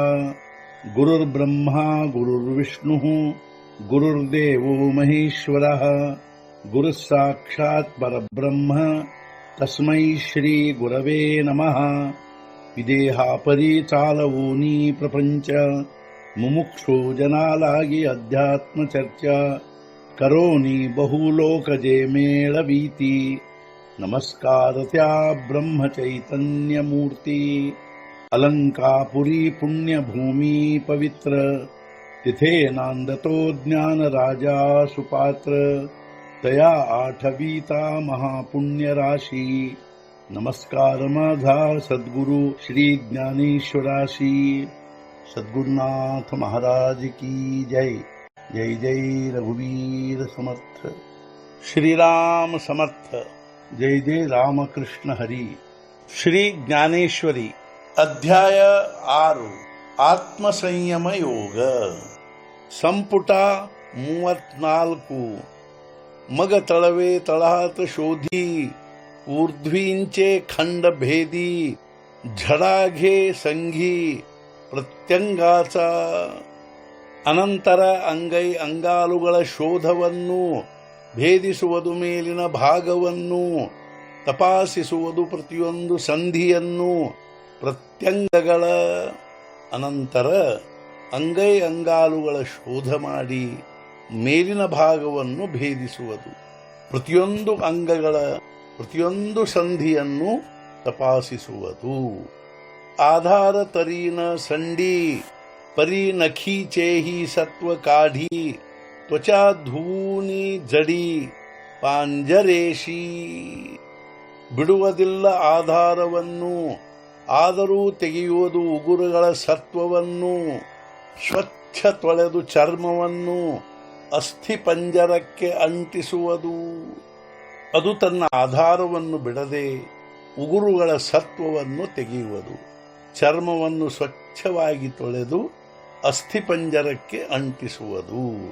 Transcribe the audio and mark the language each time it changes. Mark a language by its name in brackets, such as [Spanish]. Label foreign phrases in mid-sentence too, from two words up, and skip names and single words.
[Sanskrit] गुरुर्ब्रह्मा गुरुर्विष्णुः गुरुर्देवो महेश्वरः गुरुः साक्षात् परब्रह्म तस्मै श्री गुरवे नमः। [Marathi] विदेहापरि चालवूनी प्रपंच मुमुक्षु जनालागी अध्यात्म चर्चा करोनी बहुलोकजे मेळवीती। नमस्कार त्या ब्रह्म चैतन्य मूर्ती अलंकापुरी पुण्यभूमी पवित्र तिथे नांदतो ज्ञान राजा सुपात्र तया आठवीता महापुण्य राशी। नमस्कार माझा सद्गुरु श्री ज्ञानेश्वराशी। [Hindi] सद्गुरुनाथ महाराज की जय। [Marathi] जय जय रघुवीर समर्थ। श्रीराम समर्थ। जय जय रामकृष्ण हरी। श्री ज्ञानेश्वरी अध्याय 6 [Kannada] ಆತ್ಮಸಂಯಮ ಯೋಗ ಸಂಪುಟ 34 [Marathi] मग तळवे तळहात शोधी ऊर्ध्वींचे खंड भेदी झडाघे संघी ಪ್ರತ್ಯಂಗಾಚ [Kannada] ಅನಂತರ ಅಂಗೈ ಅಂಗಾಲುಗಳ ಶೋಧವನ್ನು ಭೇದಿಸುವುದು ಮೇಲಿನ ಭಾಗವನ್ನು ತಪಾಸಿಸುವುದು ಪ್ರತಿಯೊಂದು ಸಂಧಿಯನ್ನು ಪ್ರತ್ಯಂಗಗಳ ಅನಂತರ ಅಂಗೈ ಅಂಗಾಲುಗಳ ಶೋಧ ಮಾಡಿ ಮೇಲಿನ ಭಾಗವನ್ನು ಭೇದಿಸುವುದು ಪ್ರತಿಯೊಂದು ಅಂಗಗಳ ಪ್ರತಿಯೊಂದು ಸಂಧಿಯನ್ನು ತಪಾಸಿಸುವುದು। [Marathi] आधार तरीन संडी परी नखीचेही सत्व काढी त्वचा धूनी जडी [Kannada] ಪಾಂಜರೇಶಿ ಬಿಡುವುದಿಲ್ಲ ಆಧಾರವನ್ನು ಆದರೂ ತೆಗೆಯುವುದು ಉಗುರುಗಳ ಸತ್ವವನ್ನು ಸ್ವಚ್ಛ ತೊಳೆದು ಚರ್ಮವನ್ನು ಅಸ್ಥಿ ಪಂಜರಕ್ಕೆ ಅಂಟಿಸುವುದು ಅದು ತನ್ನ ಆಧಾರವನ್ನು ಬಿಡದೆ ಉಗುರುಗಳ ಸತ್ವವನ್ನು ತೆಗೆಯುವುದು ಚರ್ಮವನ್ನು ಸ್ವಚ್ಛವಾಗಿ ತೊಳೆದು ಅಸ್ಥಿಪಂಜರಕ್ಕೆ ಅಂಟಿಸುವುದು।